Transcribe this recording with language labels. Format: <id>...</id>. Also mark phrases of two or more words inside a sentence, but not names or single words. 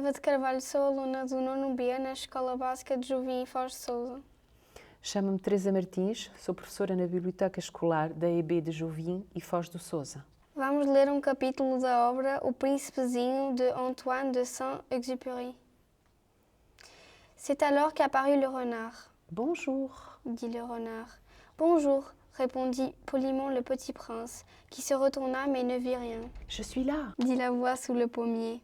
<pt>Carvalho sou aluna do nono B na Escola Básica de Jovim e Foz de Sousa. Chamo-me Teresa Martins, sou professora na Biblioteca Escolar da EB de Jovim e Foz do Sousa. Vamos ler um capítulo da obra O Príncipezinho de Antoine de Saint-Exupéry.</pt> <fr>C'est alors qu'apparut le renard. Bonjour. Dit le renard. Bonjour, répondit poliment le petit prince, qui se retourna mais ne vit rien. Je suis là. Dit la voix sous le pommier.</fr>